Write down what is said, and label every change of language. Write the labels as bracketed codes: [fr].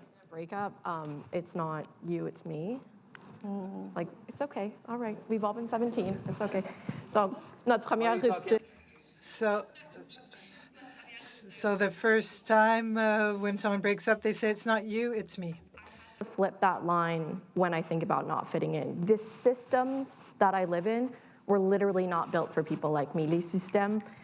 [en] Breakup, it's not you, it's me. Like, it's okay, all right. We've all been 17, it's okay. [fr] Donc, notre première rupture. [en] So the first time when someone breaks up, they say, it's not you, it's me. Flip that line when I think about not fitting in. The systems that I live in were literally not built for people like me. [fr] Les systèmes.